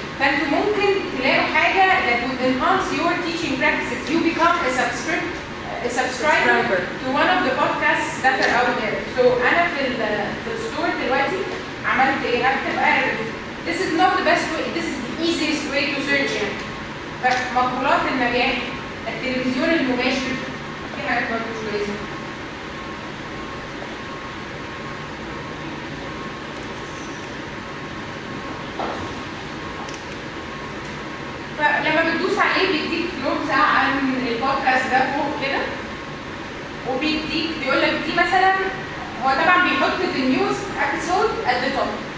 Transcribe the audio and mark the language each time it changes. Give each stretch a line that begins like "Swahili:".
Arabic: فانتوا ممكن تلاقوا حاجه
English: that would enhance your teaching practices. You become a subscriber to one of the podcasts that are out there.
Arabic: So انا في الستور دلوقتي عملت ايه؟ هكتب Arabic.
English: This is not the best way. This is the easiest way to search يعني.
Arabic: مقولات النجاح، التلفزيون المباشر، في حاجات برضه مش كويسه. فلما بتدوس عليه بيديك نبذه عن البودكاست ده فوق كده، وبيديك بيقول لك دي مثلا هو طبعا بيحط
English: the news episode at the top.